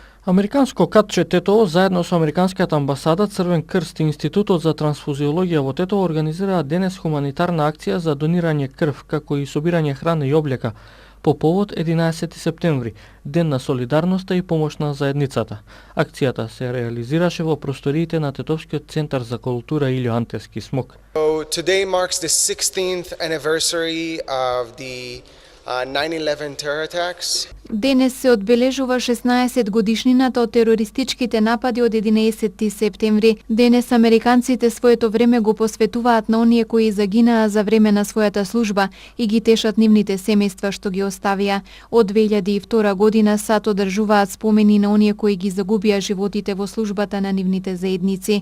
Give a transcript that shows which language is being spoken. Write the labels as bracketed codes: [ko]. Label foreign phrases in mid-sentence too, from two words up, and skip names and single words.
[mk] Американско катче Тетово заедно со Американскиот амбасада, Црвен крст и Институтот за трансфузиологија во Тетово организираат денес хуманитарна акција за донирање крв, како и собирање храна и облека, по повод 11 септември, Ден на солидарноста и помош на заедницата. Акцијата се реализираше во просториите на Тетовскиот центар за култура Илјо Антевски Смок. [en] So today marks the 16th anniversary of the 9/11 terror attacks. [mk] Денес се одбележува 16 годишнината од терористичките напади од 11 септември. Денес американците своето време го посветуваат на оние кои загинаа за време на својата служба и ги тешат нивните семејства што ги оставија. Од 2002 година САД одржуваат спомени на оние кои ги загубија животите во службата на нивните заедници.